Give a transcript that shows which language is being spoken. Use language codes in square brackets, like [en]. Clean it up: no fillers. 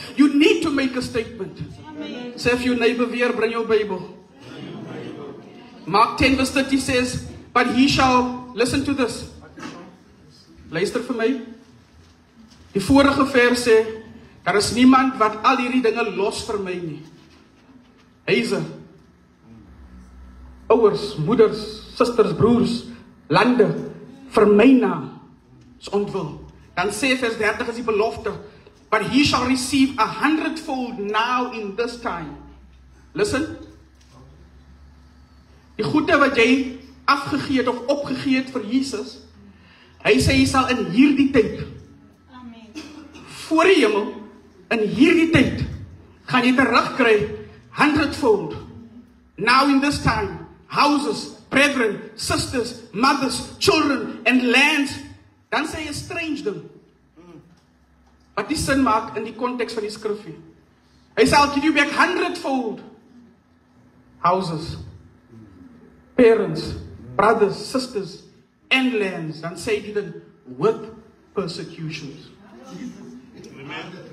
[en] You need to make a statement. Amen. [af] Sê vir jou neighbor weer, bring jou Bybel. [en] Mark 10 verse 30 says, but he shall, listen to this. [af] Luister vir my. Die vorige vers sê, daar is niemand wat al hierdie dinge los vir my nie. Huise, ouers, moeders, susters, broers, lande, vir my naam is ontwil. Dan sê vers 30 is die belofte, [en] but he shall receive 100-fold now in this time. Listen. [af] Die goede wat jy afgegee het of opgegee het vir Jesus, hy sê hy sal in hierdie tyd, voor die hemel, in hierdie tyd, gaan jy terugkry 100-fold. [en] Now in this time, houses, brethren, sisters, mothers, children, and lands. [af] Dan sê jy strange ding. Wat die sin maak in die konteks van die skrifgie. Hy sê, [en] I'll give you back 100-fold. Houses, parents, brothers, sisters, and lands. [af] Dan sê hy dit [en] with persecutions. [af] Amen.